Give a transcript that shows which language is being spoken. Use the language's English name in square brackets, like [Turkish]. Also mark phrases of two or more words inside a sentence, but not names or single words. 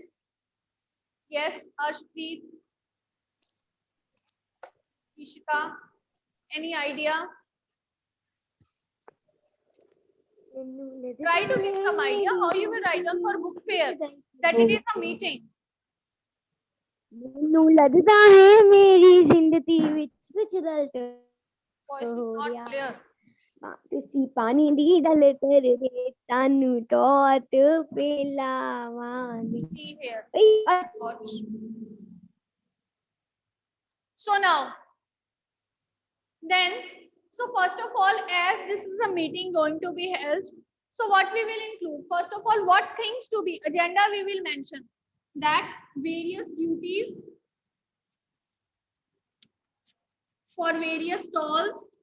[English] Yes, Arshpreet, Ishika, any idea? Try to give some idea how you will write down for book fair, that it is a meeting. [Punjabi] ਮੈਨੂੰ ਲੱਗਦਾ ਹੈ ਮੇਰੀ ਜ਼ਿੰਦਗੀ ਵਿੱਚ ਕੁਝ ਗਲਤ [English] Voice is not clear. [Punjabi] ਤੁਸੀਂ ਪਾਣੀ ਦੀ ਗੱਲ ਕਰਦੇ ਤੁਹਾਨੂੰ ਤੋਤ ਪਿਲਾਵਾਂਗੀ [English] See here. [Punjabi] ਓਏ, [English] Watch. So now, then, so first of all, as this is a meeting going to be held, so what we will include? First of all, what things to be, agenda we will mention. That various duties for various stalls.